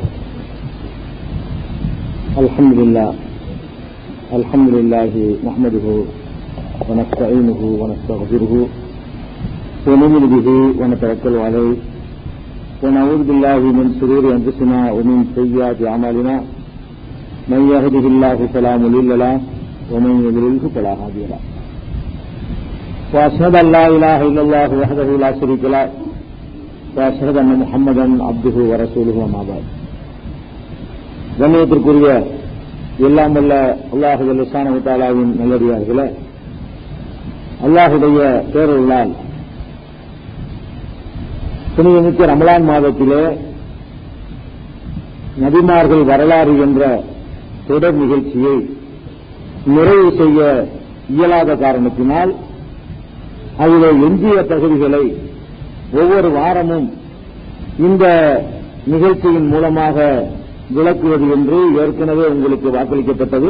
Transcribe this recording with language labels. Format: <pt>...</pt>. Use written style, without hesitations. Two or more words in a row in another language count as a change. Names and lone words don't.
<ar>الحمد لله نحمده ونستعينه ونستغفره ونؤمن به ونتوكل عليه ونعوذ بالله من شرور أنفسنا ومن سيئات أعمالنا من يهده الله فلا مضل له ومن يضلله فلا هادي له وأشهد أن لا إله إلا الله وحده لا شريك له وأشهد أن محمدا عبده ورسوله أما بعد.</ar> <ta>கண்ணியத்திற்குரிய எல்லாம் வல்ல அல்லாஹ்</ta> <ar>سبحانه وتعالى</ar> <ta>நல்லடியார்களே, அல்லாஹ்வுடைய பேரருளால் புனிதமிக்க ரமலான் மாதத்திலே நபிமார்கள் வரலாறு என்ற தொடர் நிகழ்ச்சியை நிறைவு செய்ய இயலாத காரணத்தினால் அதிலே எஞ்சிய பகுதிகளை ஒவ்வொரு வாரமும் இந்த நிகழ்ச்சியின் மூலமாக விளக்குவது என்று ஏற்கனவே உங்களுக்கு வாக்களிக்கப்பட்டது.</ta>